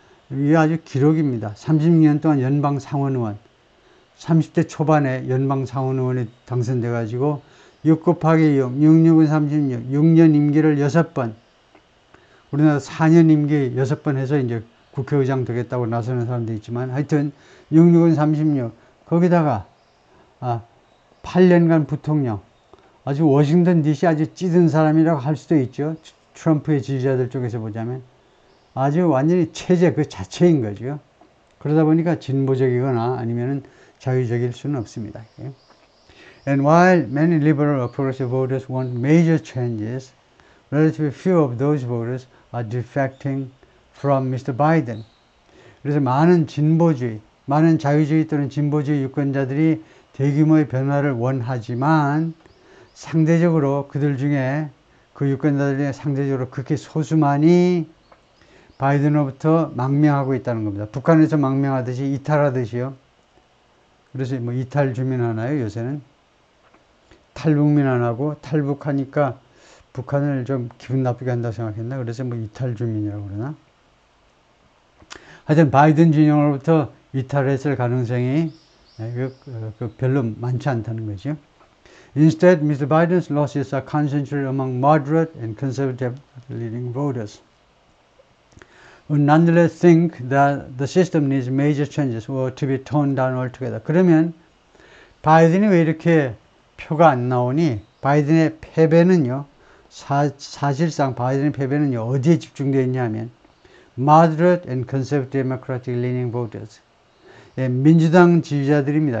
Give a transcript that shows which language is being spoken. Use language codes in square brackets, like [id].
[ko] 이게 아주 기록입니다. 36년 동안 연방 상원의원, 30대 초반에 연방 상원의원이 당선돼가지고 6 곱하기 6, 66은 36, 6년 임기를 6번, 우리나라 4년 임기 6번 해서 이제 국회의장 되겠다고 나서는 사람도 있지만, 하여튼 66은 36, 거기다가 8년간 부통령, 아주 워싱턴 DC 아주 찌든 사람이라고 할 수도 있죠. 트럼프의 지지자들 쪽에서 보자면 아주 완전히 체제 그 자체인 거죠. 그러다 보니까 진보적이거나 아니면은 자유적일 수는 없습니다. [en] And while many liberal or progressive voters want major changes, relatively few of those voters are defecting from Mr. Biden. [ko] 그래서 많은 자유주의 또는 진보주의 유권자들이 대규모의 변화를 원하지만 상대적으로 그들 중에 그 유권자들 중에 상대적으로 극히 소수만이 바이든으로부터 망명하고 있다는 겁니다. 북한에서 망명하듯이 이탈하듯이요. 그래서 뭐 이탈 주민 하나요, 요새는? 탈북민 안 하고 탈북하니까 북한을 좀 기분 나쁘게 한다고 생각했나? 그래서 뭐 이탈 주민이라고 그러나? 하여튼 바이든 진영으로부터 이탈했을 가능성이 별로 많지 않다는 거죠. [en] Instead, Mr. Biden's losses are concentrated among moderate and conservative leading voters. would nonetheless think that the system needs major changes or to be toned down altogether. [ko] 그러면 바이든이 왜 이렇게 표가 안 나오니? 바이든의 패배는요, 사실상 바이든의 패배는요, 어디에 집중되어 있냐면 [en] moderate and conservative democratic leaning voters. [ko] 예, 민주당 지지자들입니다.